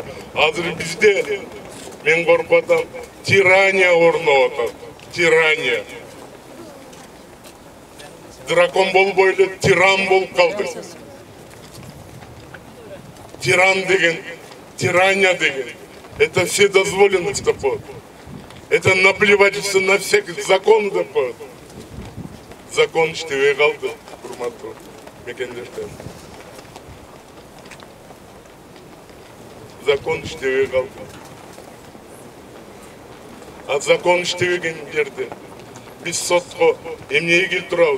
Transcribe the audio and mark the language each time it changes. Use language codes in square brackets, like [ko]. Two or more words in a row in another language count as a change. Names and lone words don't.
[ky] Азыр бизде мен коркуп атам, тирания орноп атат. Тирания. Дракон болбой эле тиран болуп калдык. Тиран деген, тирания деген. [ru] Это вседозволенность [ky] деп коет. [ru] Это наплевательство на всех закон [ky] деп коет. Закон иштебей калды, урматтуу мекендештер. Закон иштебей калды. А закон иштебеген жерде биз сотко эмнеге келип турабыз?